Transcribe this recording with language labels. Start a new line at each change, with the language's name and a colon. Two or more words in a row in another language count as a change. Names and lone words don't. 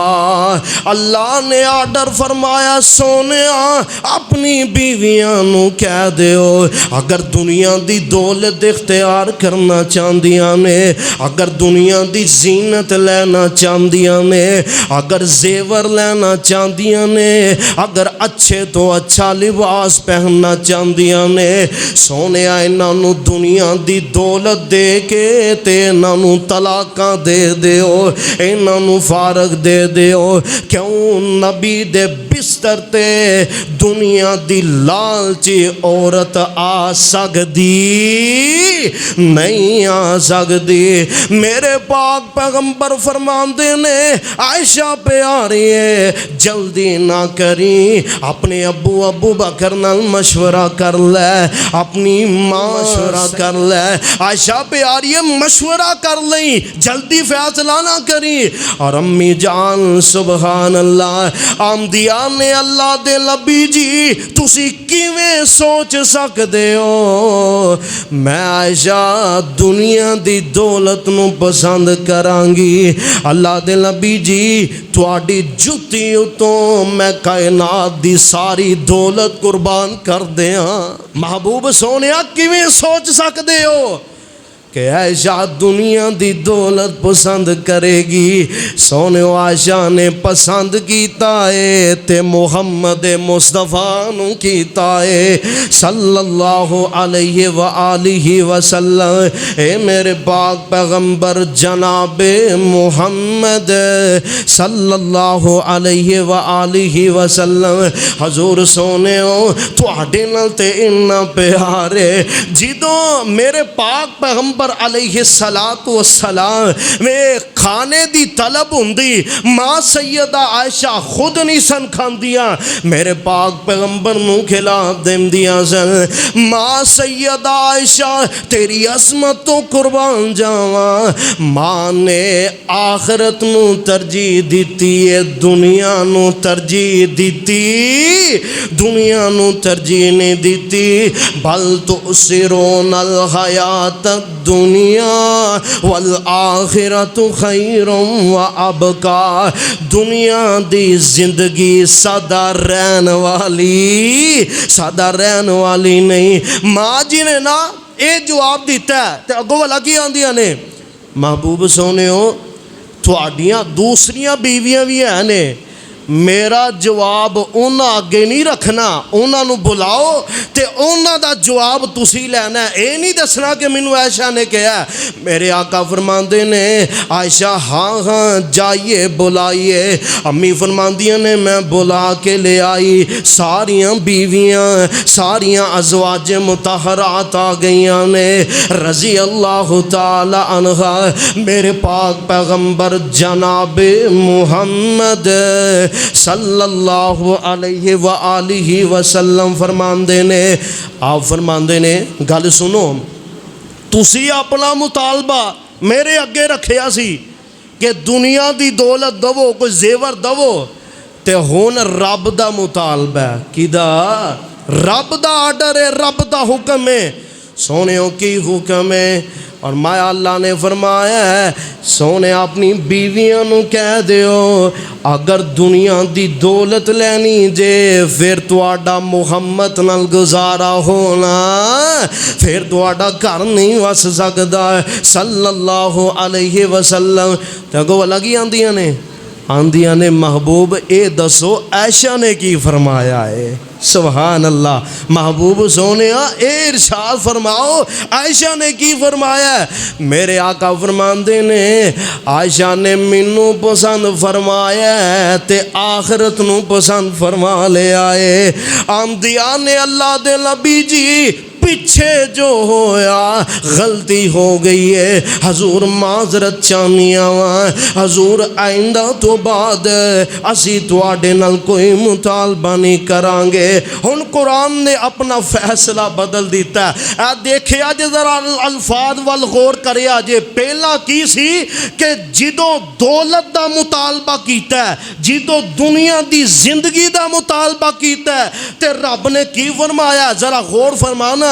Punjabi: اللہ نے آرڈر فرمایا سونے اپنی بیویاں نو کہہ دیو اگر دنیا دی دولت اختیار کرنا چاندیاں نے، اگر دنیا دی زینت لینا چاندیاں نے، اگر زیور لینا چاندیاں نے، اگر اچھے تو اچھا لباس پہننا چاندیاں نے، سونے انہاں نو دنیا دی دولت دے کے تے انہاں نو طلاقاں دے دیو، انہاں نو فارغ دے دیو۔ کیوں نبی دے بستر تے دنیا دی لالچی عورت آ سکدی نہیں آ سکدی۔ میرے پاک پیغمبر فرماندے نے عائشہ پہ آ رہی ہے جلدی نہ کری، اپنے ابو بکر نال مشورہ کر لے، اپنی ماں مشورہ کر لے، عائشہ پہ آ رہی ہے مشورہ کر لیں، جلدی فیصلہ نہ کری۔ اور امی جان
Arabic: سبحان اللہ
Punjabi: آمدیاں نے اللہ دے نبی جی تسی کیویں سوچ سکدے ہو میں عائشہ دنیا دی دولت نو پسند کرانگی؟ اللہ دے نبی جی تواڈی جُتی اتوں میں کائنات دی ساری دولت قربان کر دیاں۔ محبوب سونیا کیویں سوچ سکدے ہو کہ عائشہ دنیا دی دولت پسند کرے گی؟ سونے عائشہ نے پسند کیتا ہے تے محمد مصطفیٰ نو کیتا ہے
Arabic: صلی اللہ علیہ وآلہ وسلم۔
Punjabi: اے میرے پاک پیغمبر جناب محمد
Arabic: صلی اللہ علیہ وآلہ وسلم
Punjabi: حضور سونے ہو تو آڈے نال تے انہاں پیارے جدوں میرے پاک پیغمبر
Arabic: علیہ السلام
Punjabi: میں کھانے دی طلب ہوندی ماں سیدہ عائشہ خود نہیں سن کھاندیاں، میرے پاک پیغمبر نو کھلا دیندیاں سن۔ ماں سیدہ عائشہ تیری عظمت تو قربان جاواں، ماں نے آخرت نو ترجیح دیتی ہے دنیا نو ترجیح دیتی، دنیا نو ترجیح نہیں دیتی۔
Arabic: بل تؤثرون الحیات الدنیا والآخرت خیر و ابقا۔
Punjabi: دنیا دی زندگی سادہ رہن والی نہیں۔ ماں جی نے نا اے جواب دیتا ہے تے اگوں والا کی آندیاں نے محبوب سونے ہو تواڈیاں دوسریاں بیویاں بھی ہیں نے، میرا جواب انہاں اگے نہیں رکھنا، انہاں نو بلاؤ تے انہاں دا جواب تسی لینا ہے، اے نہیں دسنا کہ مینوں عائشہ نے کہا۔ میرے آقا فرماندے نے عائشہ ہاں جائیے بلائیے۔ امی فرماندیاں نے میں بلا کے لے آئی، ساریاں بیویاں ساریاں ازواج مطہرات آ گئیاں نے
Arabic: رضی اللہ تعالی عنہا۔
Punjabi: میرے پاک پیغمبر جناب محمد
Arabic: صلی اللہ علیہ وآلہ وسلم
Punjabi: فرماندے نے، آپ فرماندے نے گل سنو، تسی اپنا مطالبہ میرے اگے رکھیا سی کہ دنیا دی دولت دو، کوئی زیور دو، تے ہون رب دا مطالبہ ہے، کیدا؟ رب دا آرڈر ہے، رب دا حکم ہے، سونےوں کی حکم ہے۔ اور مایا اللہ نے فرمایا ہے سونے اپنی بیویاں نو کہہ دیو اگر دنیا دی دولت لینی جے پھر تواڈا محمد نال گزارا ہونا، پھر تواڈا گھر نہیں وس سکدا
Arabic: صلی اللہ علیہ وسلم۔
Punjabi: تے اگوں لگی آندیاں نے محبوب اے دسو عائشہ نے کی فرمایا ہے؟
Arabic: سبحان اللہ،
Punjabi: محبوب سونیا اے ارشاد فرماؤ عائشہ نے کی فرمایا ہے؟ میرے آقا فرماندے نے عائشہ نے مینوں پسند فرمایا ہے تے آخرت نو پسند فرما لے آئے۔ آندیاں نے اللہ دے نبی جی پیچھے جو ہویا غلطی ہو گئی ہے، حضور معذرت چاہنیاں وہاں، حضور آئندہ تو بعد اسی تواڈے نال کوئی مطالبہ نہیں کران گے۔ ہن قرآن نے اپنا فیصلہ بدل دیتا ہے۔ دیکھیا جے ذرا الفاظ وال غور کریا جے، پہلا کی سی کہ جدوں دولت دا مطالبہ کیتا ہے، جدوں دنیا دی زندگی دا مطالبہ کیتا ہے، تے رب نے کی فرمایا ذرا غور فرمانا۔